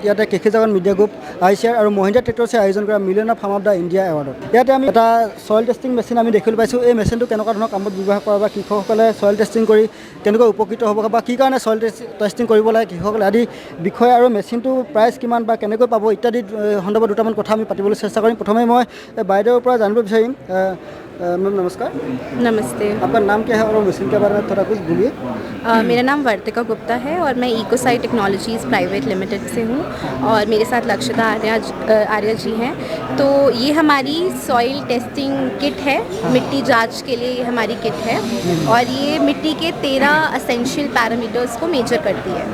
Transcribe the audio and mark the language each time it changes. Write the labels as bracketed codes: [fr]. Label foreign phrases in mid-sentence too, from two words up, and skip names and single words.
[as] ইয়াতে কৃষি জাগৰণ মিডিয়া গ্ৰুপ, আইচিআৰ আৰু মহিন্দ্ৰা ট্ৰেক্টৰ্ছে আয়োজন কৰা মিলিয়ন ফাৰ্ম অফ দ্য ইণ্ডিয়া এৱাৰ্ডত ইয়াতে আমি এটা [en] soil testing machine [as] আমি দেখিবলৈ পাইছোঁ। এই মেচিনটো কেনেকুৱা ধৰণৰ কামত ব্যৱহাৰ কৰা বা কৃষকসকলে [en] soil testing [as] কৰি কেনেকৈ উপকৃত হ'ব বা কি কাৰণে [en] soil testing [as] কৰিব লাগে কৃষকসকলে আদি বিষয় আৰু মেচিনটো প্ৰাইচ কিমান বা কেনেকৈ পাব ইত্যাদি সন্দৰ্ভত দুটামান কথা আমি পাতিবলৈ চেষ্টা কৰিম। প্ৰথমে মই বাইদেউৰ পৰা জানিব বিচাৰিম। [hi] मैम नमस्कार। नमस्ते। आपका नाम क्या है और मशीन के बारे में थोड़ा कुछ बोलिए। मेरा नाम वर्तिका गुप्ता है और मैं इकोसाइट टेक्नोलॉजीज़ प्राइवेट लिमिटेड से हूँ और मेरे साथ लक्षिता आर्या जी हैं। तो ये हमारी [en] soil testing kit [hi] है, मिट्टी जांच के लिए ये हमारी किट है और ये मिट्टी के 13 [en] essential parameters [hi] को मेजर करती है।